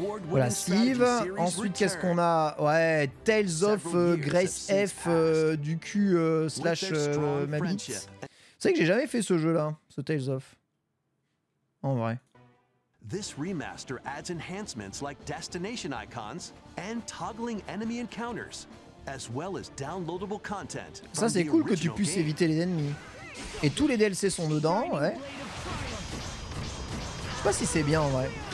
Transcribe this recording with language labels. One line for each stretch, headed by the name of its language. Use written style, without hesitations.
French: Voilà, Steve. Ensuite, qu'est-ce qu'on a? Ouais, Tales of Grace F du cul slash Mabit. C'est vrai que j'ai jamais fait ce jeu-là, ce Tales of. En vrai.
English: This remaster adds enhancements like destination icons and toggling enemy encounters, as well as downloadable content.
French: Ça c'est cool que tu puisses éviter les ennemis. Et tous les DLC sont dedans, ouais. Je sais pas si c'est bien en vrai.